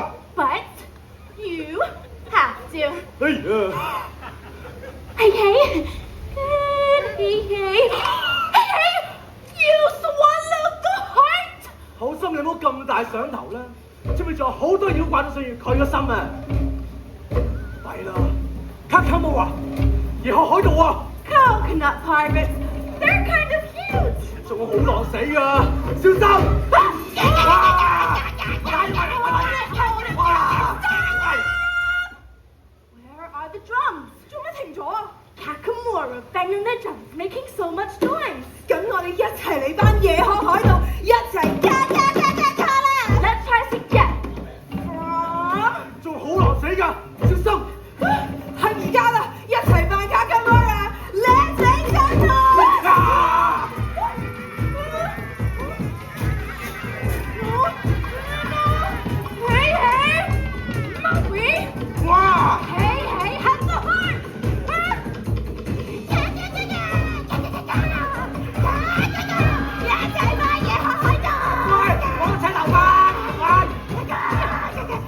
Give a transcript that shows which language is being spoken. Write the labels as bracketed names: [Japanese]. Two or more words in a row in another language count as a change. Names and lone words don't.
[English] But you have to. 哎呀！ Hey, Hey, hey. Hey, you swallowed the heart! [Cantonese] 好心你唔好咁大想頭啦，知唔知仲有好多妖怪都想要佢個心啊！弊啦，卡卡冇啊，然後海盜啊， [English] Coconut pirates. They're kind of cute. [Cantonese] 仲好狼死㗎，小心！ [English] Where are the drums? [Cantonese] 做乜停咗啊？ [English] Kakamora banging their drums, making so much noise. [Cantonese] 咁我哋一齊嚟班夜航海盜，一齊加啦！ [English] Let's try to get. [Cantonese] 仲好狼死㗎，小心！係而家啦，一齊扮卡卡摩拉，靚仔卡卡！啊 [English] Hey, hey, Maui. 哇！ Hey, hey, have the heart. [Cantonese] 喂，我請頭髮，喂！